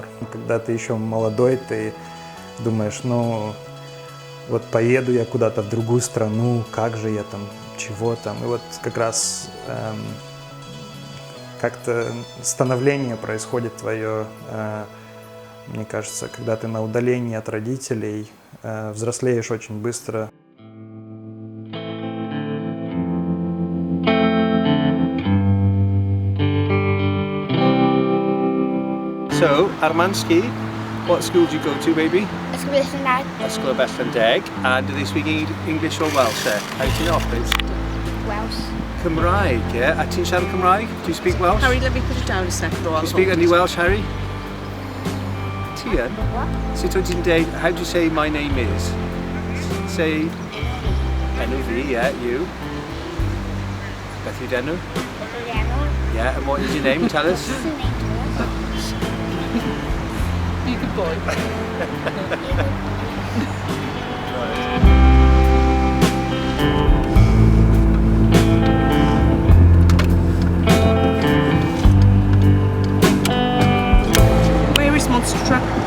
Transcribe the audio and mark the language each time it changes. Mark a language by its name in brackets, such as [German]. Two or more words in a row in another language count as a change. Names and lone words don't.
[Russian] Когда ты еще молодой, ты думаешь, вот поеду я куда-то в другую страну, как же я там, чего там. И вот как раз как-то становление происходит твое, мне кажется, когда ты на удалении от родителей, взрослеешь очень быстро. [English] So, Armansky, what school do you go to, baby? [Welsh] Ysgol Bethlem. Ysgol Bethlem. [English] And do they speak English or Welsh there? How do you know, please? Welsh. [Welsh] Cymraeg, yeah? A ti'n siarad Cymraeg? [English] Do you speak Welsh? Harry, let me put it down a second. Do you speak any Welsh, Harry? [Welsh] Ti yn? Sut wyt ti'n deud, [English] how do you say my name is? Say, [Welsh] enw fi, [English] yeah, you. [Welsh] Beth yw'r enw? [English] Yeah, and what is your name? Tell us. Be a good boy. Where is Monster Truck?